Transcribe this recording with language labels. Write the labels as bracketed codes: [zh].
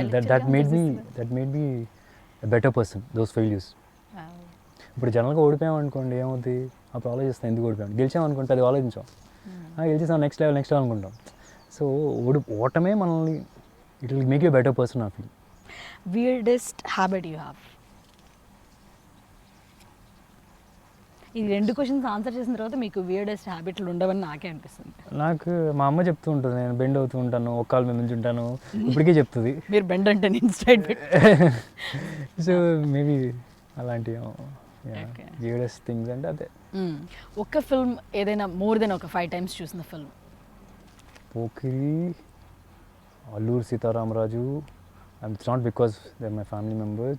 [en] that made me a better person, those failures. [te] ఇప్పుడు జనరల్గా ఓడిపోయాం అనుకోండి ఏమవుతుంది, అప్పుడు ఆలోచిస్తాం ఎందుకు ఓడిపోయాం. గెలిచాం అనుకోండి అది ఆలోచించాం, గెలిచేసాం నెక్స్ట్ లెవెల్ అనుకుంటాం. [en] so [te] ఓటమే మనల్ని [en] It will make you better person. I feel. weirdest habit you have? [te] ఈ రెండు క్వశ్చన్స్ ఆన్సర్ చేసిన తర్వాత మీకు weirdest హ్యాబిట్లు ఉండవని నాకే అనిపిస్తుంది. నాకు మా అమ్మ చెప్తూ ఉంటుంది, నేను బెండ్ అవుతూ ఉంటాను, ఒక కాలు మీద నుంచి ఉంటాను, ఇప్పటికే చెప్తుంది. మీరు బెండ్ అంటే నేను స్ట్రైట్ సో మేబీ అలాంటి weirdest things అంటే అదే. ఒక ఫిల్మ్ ఏదైనా [en] more than [te] ఒక 5 times చూసిన film? [en] Pokiri, Alluri Sitaramaraju, and it's not because they're my family members.